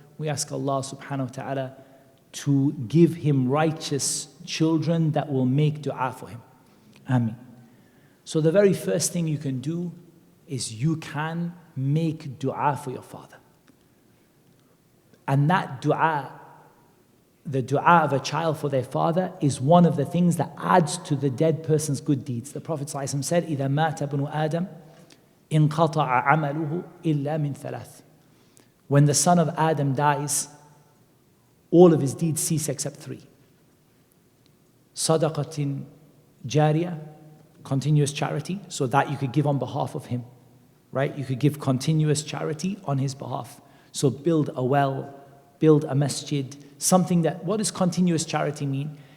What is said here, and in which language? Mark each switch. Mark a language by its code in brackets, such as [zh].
[en] We ask Allah subhanahu wa ta'ala to give him righteous children that will make dua for him. Ameen. So the very first thing you can do is you can make dua for your father. And that dua, the dua of a child for their father, is one of the things that adds to the dead person's good deeds. The Prophet ﷺ said, [ar] إِذَا مَاتَ ابْنُ آدَمَ انقطع عمله إلا من ثلاث. [en] When the son of Adam dies, all of his deeds cease except three. [ar] صدقة جارية, [en] continuous charity, so that you could give on behalf of him, right? You could give continuous charity on his behalf. So build a well, build a masjid, something that, what does continuous charity mean?